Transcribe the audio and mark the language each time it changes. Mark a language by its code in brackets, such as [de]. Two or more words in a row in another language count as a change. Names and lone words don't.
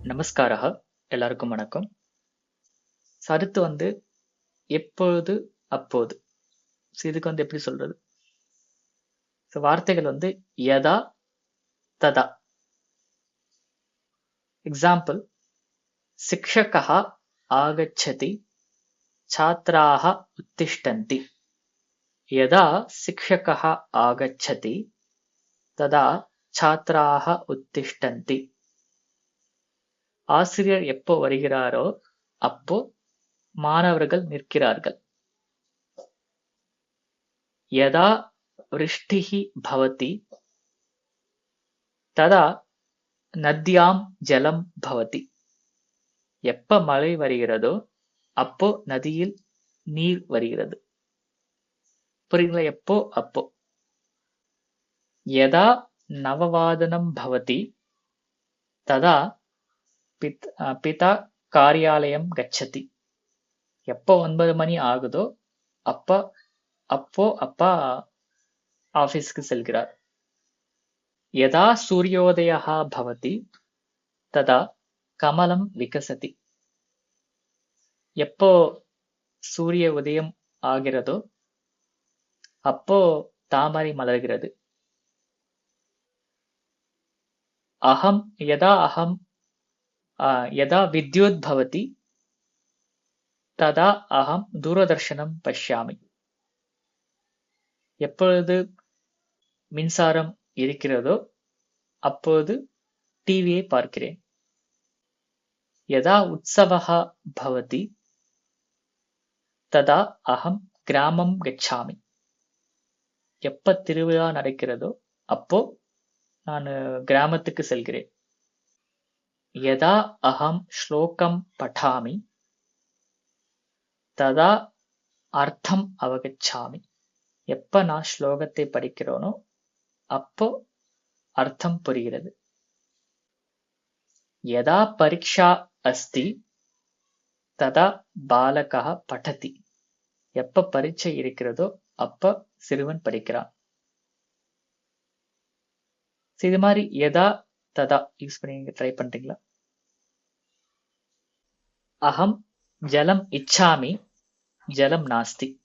[ta] நமஸ்காரः. எல்லாருக்கும் வணக்கம். அடுத்து எப்பொழுது அப்போது. இதுக்கு எப்படி சொல்றது? வார்த்தைகள் [sa] यदा तदा. எக்ஸாம்பிள், शिक्षकः आगच्छति छात्राः उत्तिष्ठन्ति. यदा शिक्षकः आगच्छति तदा छात्राः उत्तिष्ठन्ति. [ta] ஆசிரியர் எப்போ வருகிறாரோ அப்போ மாணவர்கள் நிற்கிறார்கள். [sa] यदा वृष्टिः भवति तदा नद्यां जलं भवति. [ta] எப்ப மழை வருகிறதோ அப்போ நதியில் நீர் வருகிறது. புரியுங்களா? எப்போ அப்போ. [sa] यदा नववादनं भवति तदा पिता कार्यालयं गच्छति. [ta] எப்போ 9 மணி ஆகுதோ அப்போ அப்பா ஆபீஸ்க்கு செல்கிறார். [sa] यदा सूर्योदयः भवति तदा कमलं विकसति. [ta] எப்போ சூரிய உதயம் ஆகிறதோ அப்போ தாமரை மலர்கிறது. [sa] यदा विद्युत् भवति तदा अहं दूरदर्शनं पश्यामि. [ta] எப்பொழுது மின்சாரம் இருக்கிறதோ அப்போது டிவியை பார்க்கிறேன். [sa] यदा उत्सवः भवति तदा अहं ग्रामं गच्छामि. [ta] எப்ப திருவிழா நடக்கிறதோ அப்போ நான் கிராமத்துக்கு செல்கிறேன். [sa] यदा अहं श्लोकं पठामि तदा अर्थम् अवगच्छामि. [ta] எப்ப நான் ஸ்லோகத்தை படிக்கிறேனோ அப்போ அர்த்தம் புரிகிறது. [sa] यदा परीक्षा अस्ति तदा बालकः पठति. [ta] எப்ப பரீட்சை இருக்கிறதோ அப்ப சிறுவன் படிக்கிறான். இது மாதிரி [sa] यदा तदा [ta] யூஸ் பண்ணி ட்ரை பண்றீங்களா? [sa] अहम् जलम् इच्छामि जलम् नास्ति.